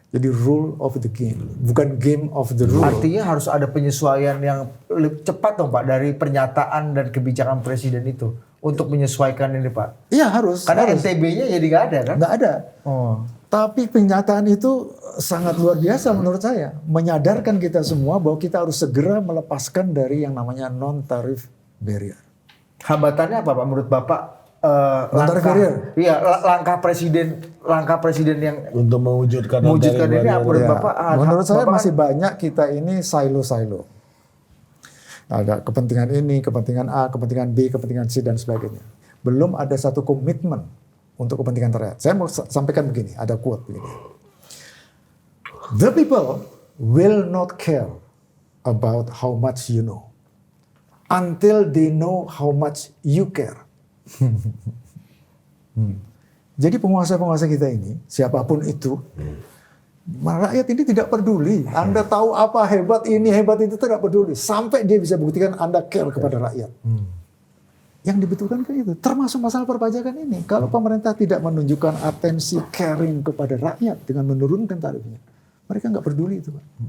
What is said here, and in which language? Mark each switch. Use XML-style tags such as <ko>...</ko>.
<id>Jadi</id> <en>rule of the game,</en> <id>bukan</id> <en>game of the rule.</en> <id>Artinya harus ada penyesuaian yang lebih cepat dong Pak dari pernyataan dan kebijakan Presiden itu untuk menyesuaikan ini Pak. Iya harus. Karena NTB-nya jadi nggak ada kan? Nggak ada. Tapi pernyataan itu sangat luar biasa menurut saya. Menyadarkan kita semua bahwa kita harus segera melepaskan dari yang namanya non-tarif barrier. Hambatannya apa Pak menurut Bapak? Non-tarif barrier? Iya, langkah presiden yang untuk mewujudkan ini apa menurut Bapak? Menurut saya masih banyak kita ini silo-silo. Ada kepentingan ini, kepentingan A, kepentingan B, kepentingan C dan sebagainya. Belum ada satu komitmen untuk kepentingan rakyat. Saya mau sampaikan begini, ada quote begini.</id> <en>The people will not care about how much you know until they know how much you care.</en> <id>Jadi penguasa-penguasa kita ini, siapapun itu, rakyat ini tidak peduli. Anda tahu apa hebat ini, hebat itu tidak peduli. Sampai dia bisa buktikan Anda care kepada rakyat. Yang dibutuhkan kan itu, termasuk masalah perpajakan ini. Kalau pemerintah tidak menunjukkan atensi caring kepada rakyat dengan menurunkan tarifnya, mereka nggak peduli itu, Pak.</id>